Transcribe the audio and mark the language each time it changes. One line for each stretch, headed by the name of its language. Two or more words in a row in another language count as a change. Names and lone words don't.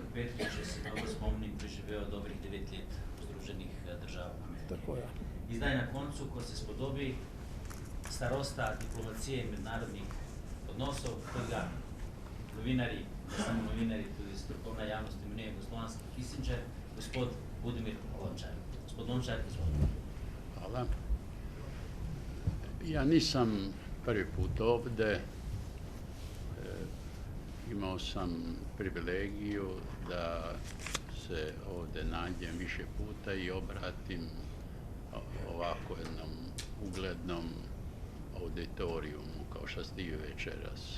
Slovenian: Petrič, če se dobro spomnim, preživel dobrih 9 let v Združenih državah Amerike. Tako je. In zdaj na koncu, ko se spodobi starosta diplomacije in mednarodnih odnosov, kot ga novinari, ne samo novinari, tudi strokovna javnost imenuje gospodarski Kissinger, gospod Budimir Lončar. Gospod Lončar, izvolite.
Serbian: Hvala. Ja nisam prvi put ovde. Imao sam privilegiju da se ovde nađem više puta i obratim ovako jednom uglednom auditorijumu kao što ste i večeras.